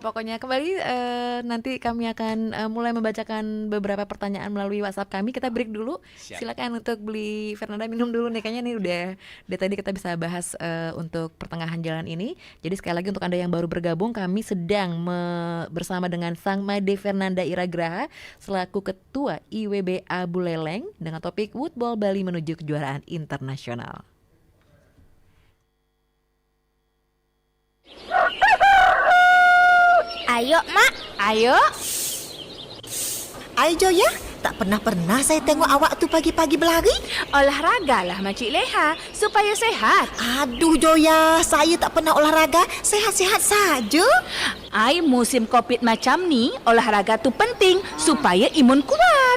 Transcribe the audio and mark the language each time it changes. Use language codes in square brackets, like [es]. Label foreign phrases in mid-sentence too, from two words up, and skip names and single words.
[id] Pokoknya kembali nanti kami akan mulai membacakan beberapa pertanyaan melalui WhatsApp kami. Kita break dulu. Silakan untuk beli Fernanda minum dulu nih. Kayaknya nih udah dari tadi kita bisa bahas untuk pertengahan jalan ini. Jadi sekali lagi untuk Anda yang baru bergabung, kami sedang bersama dengan Sang Made Fernanda Iragraha selaku Ketua IWBA Buleleng dengan topik Woodball Bali menuju kejuaraan internasional. [ms] Ayo mak, ayo. Ayo Joya, tak pernah saya tengok awak tu pagi-pagi berlari. Olahraga lah Makcik Leha, supaya sehat. Aduh Joya, saya tak pernah olahraga, sehat-sehat saja. Ai musim COVID macam ni, olahraga tu penting supaya imun kuat.